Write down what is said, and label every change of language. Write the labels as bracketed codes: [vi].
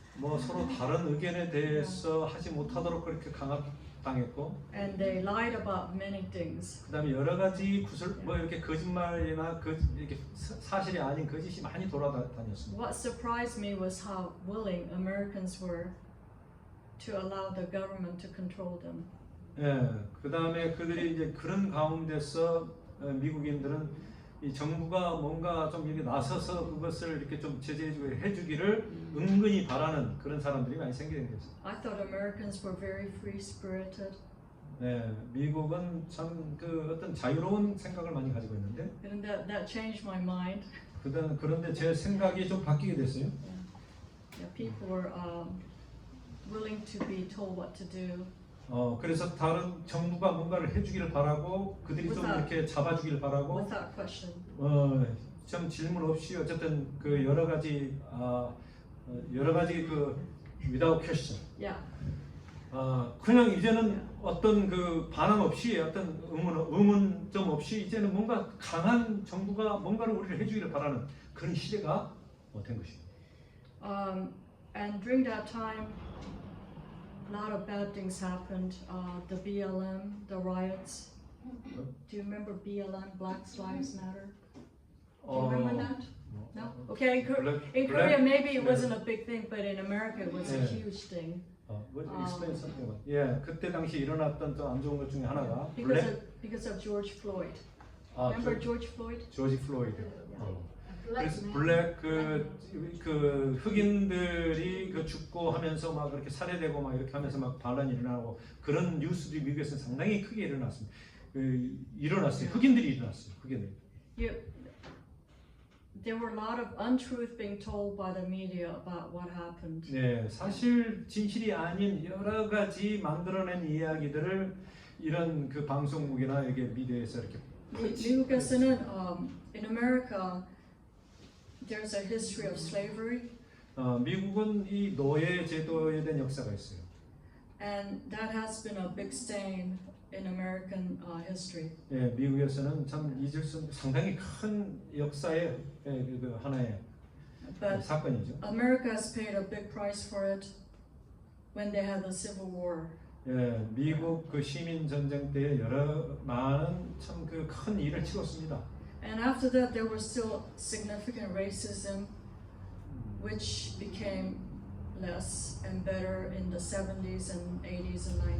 [ko] 뭐 서로 다른 의견에 대해서 하지 못하도록 그렇게 강압당했고 [en] And they lied about many things. [ko] 그다음에 여러 가지 뭐 이렇게 거짓말이나 이렇게 사실이 아닌 거짓이 많이 돌아다녔습니다. [en] What surprised me was how willing Americans were to allow the government to control them. [ko] 예, 그다음에 그들이 이제 그런 가운데서 미국인들은 이 정부가 뭔가 좀 이렇게 나서서 그것을 이렇게 좀 제재해주고 해주기를 은근히 바라는 그런 사람들이 많이 생기게 됐어요. [en] I thought Americans were very free-spirited. [ko] 네, 미국은 참 그 어떤 자유로운 생각을 많이 가지고 있는데, [en] And that changed my mind. [ko] 그런데 제 생각이 좀 바뀌게 됐어요. [en] Yeah, people were willing to be told what to do. [ko] 그래서 다른 정부가 뭔가를 해주기를 바라고 그들이 좀 이렇게 잡아주기를 바라고 [en] Without question. [ko] 좀 질문 없이 어쨌든 그 여러 가지 그 [en] without question. Yeah. [ko] 그냥 이제는 어떤 그 반항 없이 어떤 의문점 없이 이제는 뭔가 강한 정부가 뭔가를 우리를 해주기를 바라는 그런 시대가 된 것입니다. [en] And during that time, a lot of bad things happened. The BLM, the riots. Do you remember BLM, Black Lives Matter? Do you remember that? No? Okay, in Korea maybe it wasn't a big thing, but in America it was a huge thing. explain something about. [ko] 예, 그때 당시 일어났던 또 안 좋은 것 중에 하나가 [en] Because of George Floyd. Remember George Floyd? [ko] 조지 플로이드. 그래서 블랙 블랙 그 흑인들이 그 죽고 하면서 막 그렇게 살해되고 막 이렇게 하면서 막 반란이 일어나고 그런 뉴스들이 미국에서 상당히 크게 일어났습니다. 일어났어요. 흑인들이 일어났어요. 흑인들. [en] There were a lot of untruth being told by the media about what happened. [ko] 네, 사실 진실이 아닌 여러 가지 만들어낸 이야기들을 이런 그 방송국이나 이게 미디어에서 이렇게 미국에서는 [en] in America there's a history of slavery. [ko] 미국은 이 노예 제도에 대한 역사가 있어요. [en] And that has been a big stain in American history. [ko] 예, 미국에서는 참 잊을 수 없는 상당히 큰 역사의 그 하나의 [en] But [ko] 사건이죠. [en] America has paid a big price for it when they had the Civil War. [ko] 예, 미국 그 시민 전쟁 때 많은 참 그 큰 일을 치렀습니다. [en] And after that, there was still significant racism, which became less and better in the 70s and 80s and